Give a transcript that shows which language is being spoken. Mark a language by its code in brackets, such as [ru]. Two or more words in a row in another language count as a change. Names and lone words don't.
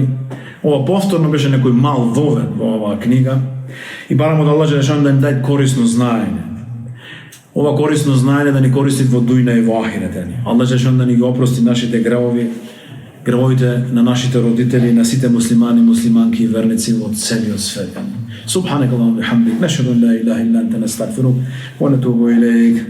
[mk] Ова повторно беше некој мал вовед во оваа книга и барам од Аллах Джелешан да ни дај корисно знаење. Ова корисно знаење да ни користи во дујна и во ахирете ни. Аллах Джелешан да ни ги опрости нашите гревови, гревовите на нашите родители, на сите муслимани, муслиманки и верници во целиот свет. [ar] سبحانك اللهم وبحمدك، نشهد أن لا إله إلا أنت، نستغفرك ونتوب إليك.